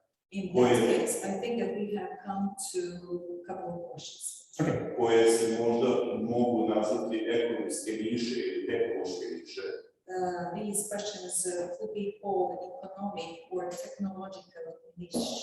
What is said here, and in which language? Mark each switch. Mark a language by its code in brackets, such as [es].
[en] In that case, I think that we have come to a couple of questions. [bs] Koje se možda mogu nazvati ekonomske niše ili tehnološke niše. [en] These questions could be called economic or technological niche.